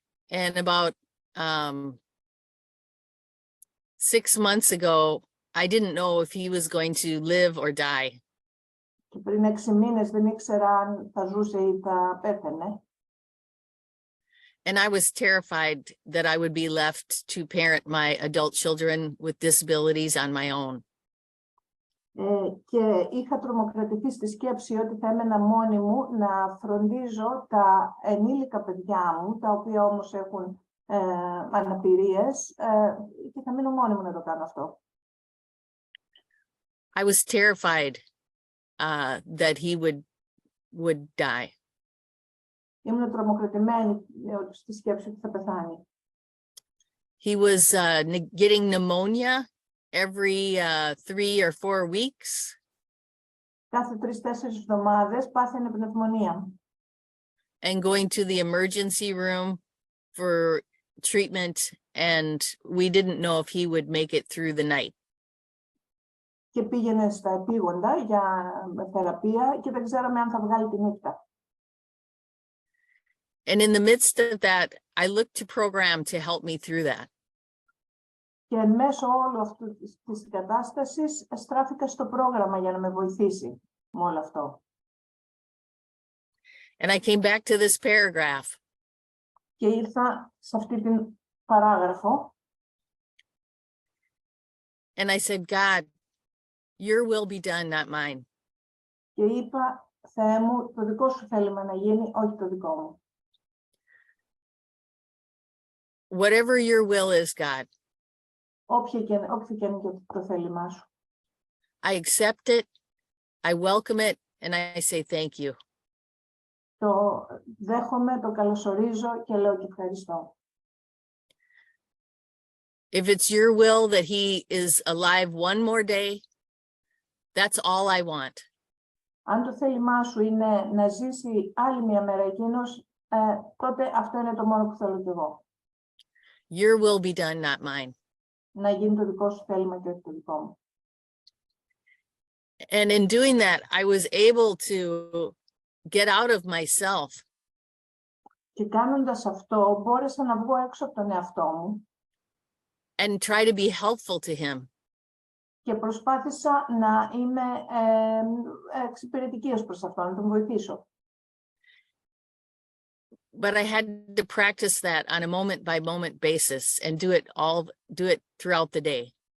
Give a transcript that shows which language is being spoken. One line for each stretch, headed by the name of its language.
English: And about 6 months ago, I didn't know if he was going to live or die.
Greek: Και πριν 6 μήνες δεν ήξερα αν θα ζούσε ή θα πέθαινε.
English: And I was terrified that I would be left to parent my adult children with disabilities on my own.
Greek: Και είχα τρομοκρατηθεί στη σκέψη ότι θα έμενα μόνη μου να φροντίζω τα ενήλικα παιδιά μου, τα οποία όμως έχουν αναπηρίες, και θα μείνω μόνη μου να το κάνω αυτό.
English: I was terrified that he would die.
Greek: Ήμουν τρομοκρατημένη στη σκέψη ότι θα πεθάνει.
English: He was getting pneumonia every 3 or 4 weeks.
Greek: Κάθε 3-4 εβδομάδες πάθαινε πνευμονία.
English: And going to the emergency room for treatment, and we didn't know if he would make it through the night.
Greek: Και πήγαινε στα επίγοντα για θεραπεία και δεν ξέραμε αν θα βγάλει τη νύχτα.
English: And in the midst of that, I looked to program to help me through that.
Greek: Και εν μέσω όλου αυτού της κατάστασης στράφηκα στο πρόγραμμα για να με βοηθήσει με όλο αυτό.
English: And I came back to this paragraph.
Greek: Και ήρθα σε αυτή την παράγραφο.
English: And I said, God, your will be done, not mine.
Greek: Και είπα, Θεέ μου, το δικό σου θέλημα να γίνει, όχι το δικό μου.
English: Whatever your will is, God.
Greek: Όποιο και είναι το θέλημά σου.
English: I accept it, I welcome it, and I say thank you.
Greek: Το δέχομαι, το καλωσορίζω και λέω και ευχαριστώ.
English: If it's your will that he is alive one more day, that's all I want.
Greek: Αν το θέλημά σου είναι να ζήσει άλλη μια μέρα εκείνος, τότε αυτό είναι το μόνο που θέλω κι εγώ.
English: Your will be done, not mine.
Greek: Να γίνει το δικό σου θέλημα και όχι το δικό μου.
English: And in doing that, I was able to get out of myself.
Greek: Και κάνοντας αυτό, μπόρεσα να βγω έξω από τον εαυτό μου.
English: And try to be helpful to him.
Greek: Και προσπάθησα να είμαι εξυπηρετική ως προς αυτό, να τον βοηθήσω.
English: But I had to practice that on a moment-by-moment basis and do it throughout the day.